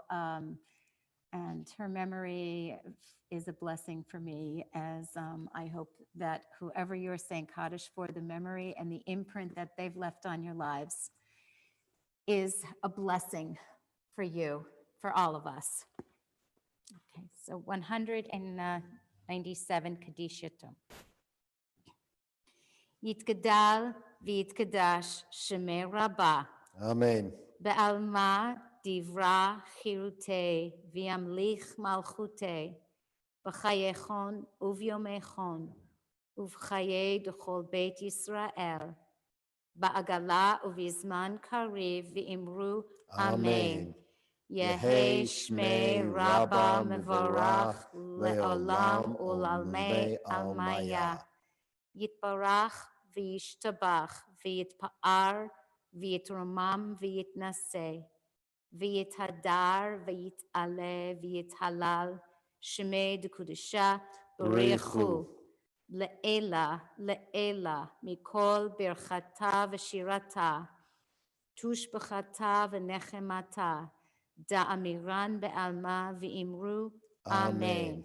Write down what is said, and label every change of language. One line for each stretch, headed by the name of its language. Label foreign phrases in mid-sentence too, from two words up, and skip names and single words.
English: And her memory is a blessing for me, as I hope that whoever you're saying Kaddish for, the memory and the imprint that they've left on your lives is a blessing for you, for all of us. Okay, so 197 Kaddish Tome.
Aramaic: יתגדל ויתקדש שמיה רבא. Amen. בעלמא די ברא כרעותה וימליך מלכותה בחייכון וביומיכון ובחיי דכל בית ישראל, בעגלה ובזמן קריב, ואמרו אמן. יהי שמי רבה מבורך לעולם ולעלמי עלמיה. יתברך וישתבח ויתפאר ויתרומם ויתנשא ויתהדר ויתעלה ויתהלל שמי דקודשה בריחו לעילה לעילה מכל ברכתה ושירתה תושבחתה ונחמתה דאמירן בעלמה ואמרו אמן.